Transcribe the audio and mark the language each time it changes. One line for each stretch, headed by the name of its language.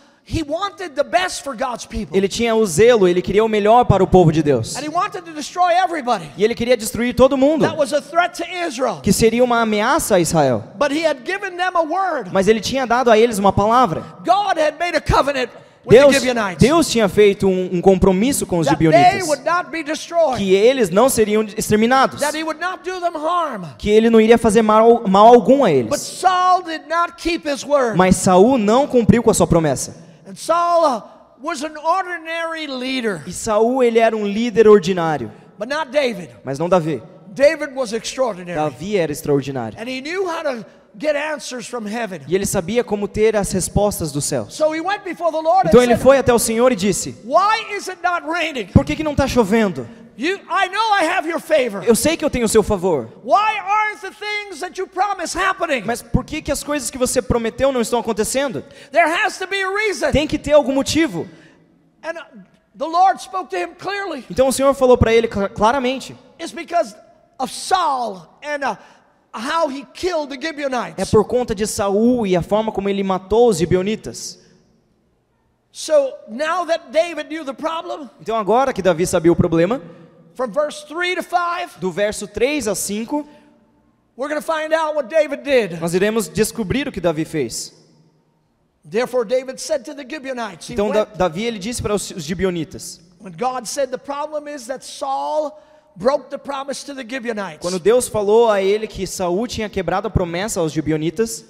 English: He wanted the best for God's people.
Portuguese: Ele tinha o zelo, ele queria o melhor para o povo de Deus.
English: And he wanted to destroy everybody.
Portuguese: E ele queria destruir todo mundo,
English: That was a threat to Israel.
Portuguese: que seria uma ameaça a Israel.
English: But he had given them a word.
Portuguese: Mas ele tinha dado a eles uma palavra.
English: God had made a covenant with the Gibeonites.
Portuguese: Deus tinha feito um compromisso com os
English: that they
Portuguese: gibeonitas,
English: would not be destroyed.
Portuguese: que eles não seriam exterminados,
English: That he would not do them harm.
Portuguese: que ele não iria fazer mal algum a
English: But
Portuguese: eles.
English: Saul did not keep his word.
Portuguese: Mas Saul não cumpriu com a sua promessa.
English: And Saul was an ordinary leader,
Portuguese: E Saul, ele era um líder ordinário,
English: but not David.
Portuguese: mas não Davi.
English: David was extraordinary.
Portuguese: Davi era extraordinário.
English: And he knew how to get answers from heaven.
Portuguese: E ele sabia como ter as respostas dos céus.
English: So he went before the Lord
Portuguese: Então
English: and
Portuguese: ele
English: said,
Portuguese: foi até o Senhor e disse:
English: why is it not raining?
Portuguese: por que não está chovendo?
English: I know I have your favor.
Portuguese: Eu sei que eu tenho o seu favor,
English: Why aren't the things that you promised happening?
Portuguese: mas por que as coisas que você prometeu não estão acontecendo?
English: There has to be a reason.
Portuguese: Tem que ter algum motivo.
English: And the Lord spoke to him clearly.
Portuguese: Então o Senhor falou para ele claramente:
English: It's because of Saul and how he killed the Gibeonites.
Portuguese: é por conta de Saul e a forma como ele matou os gibeonitas.
English: So now that David knew the problem,
Portuguese: Então agora que Davi sabia o problema,
English: from verse 3 to 5,
Portuguese: do verso 3 a 5,
English: We're going to find out what David did.
Portuguese: Nós iremos descobrir o que Davi fez.
English: Therefore David said to the Gibeonites,
Portuguese: Então Davi ele disse para os gibeonitas.
English: when God said the problem is that Saul broke the promise to the Gibeonites.
Portuguese: Quando Deus falou a ele que Saul tinha quebrado a promessa aos gibeonitas,